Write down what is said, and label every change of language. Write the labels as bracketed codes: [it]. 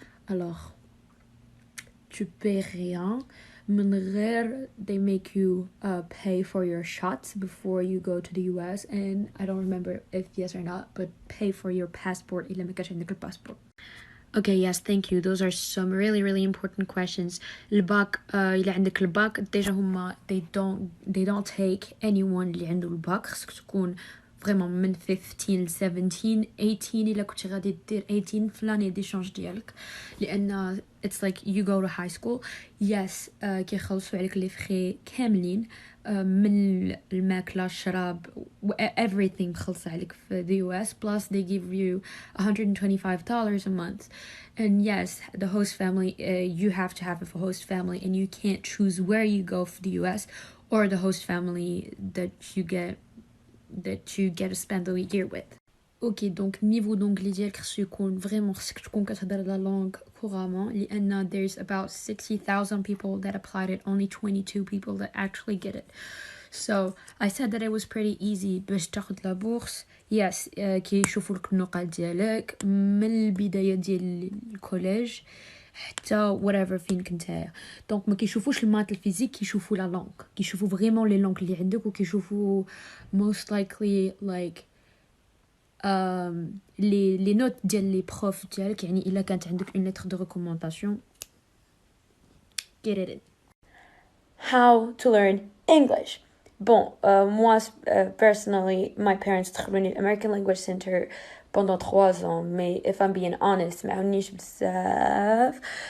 [fr] Alors, tu payes rien [ar] من غير [en] they make you pay for your shots before you go to the US, and I don't remember if yes or not, but pay for your passport [ar] إلا ما كانش عندك الباسبور. [en] Okay, yes, thank you. Those are some really important questions. [ar] الباك إلا عندك الباك ديجا هما [en] they don't take anyone [ar] اللي عنده الباك. خصك تكون [fr] vraiment [ar] من 15 ل 17 18 إلا كنتي غادي دير 18 في لاني ديشانج ديالك، لأن [en] it's like you go to high school. [ar] yes, كيخلصوا عليك لي فخي كاملين، من الماكلة الشراب everything مخلص عليك في the US, [en] plus they give you $125 a month. And yes, the host family, you have to have a host family and you can't choose where you go for the US or the host family that you get to spend the year with. [ar] اوكي دونك نيفو دونجلي ديالك خصو يكون فريمون خصك تكون كتهضر لا لونغ كورامون، لان [en] there's about 60,000 people that applied it, only 22 people that actually get it. So I said that it was pretty easy [ar] باش تاخد لا بورس. yes, كيشوفوا لك النقاط ديالك من البدايه ديال الكوليج حتى whatever فين كنتايا. دونك ما كيشوفوش المات الفيزيك، كيشوفوا لا لونغ، كيشوفوا فريمون لي لونغ اللي عندك، وكيشوفوا [en] most likely like [fr] les notes [ar] ديال [fr] les profs [ar] ديالك. يعني إلا كانت عندك [fr] une lettre de recommandation, [en] get it in. How to learn English. [fr] Bon, moi, [en] personally, my parents [ar] دخلوني [en] American Language Center [fr] pendant 3 ans, mais [en] if I'm being honest, [ar] ما عاونيش بزاف.